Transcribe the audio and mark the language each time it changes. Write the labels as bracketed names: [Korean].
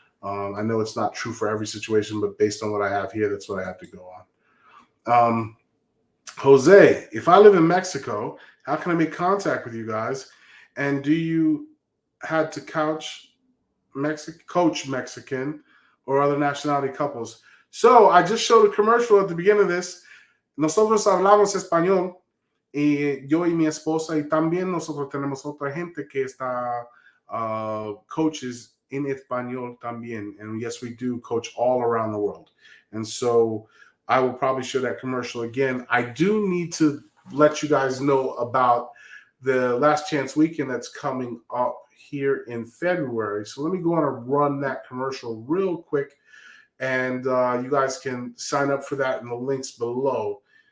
[English] I know it's not true for every situation, but based on what I have here, that's what I have to go on. Jose, if I live in Mexico, how can I make contact with you guys? And do you had to coach Mexican or other nationality couples? So I just showed a commercial at the beginning of this. [Spanish] Nosotros hablamos español, y yo y mi esposa, y también nosotros tenemos otra gente que está [English] coaches in [Spanish] español también. [English] And yes, we do coach all around the world. And so I will probably show that commercial again. I do need to let you guys know about the Last Chance Weekend that's coming up here in February. So let me go on and run that commercial real quick. And you guys can sign up for that in the links below.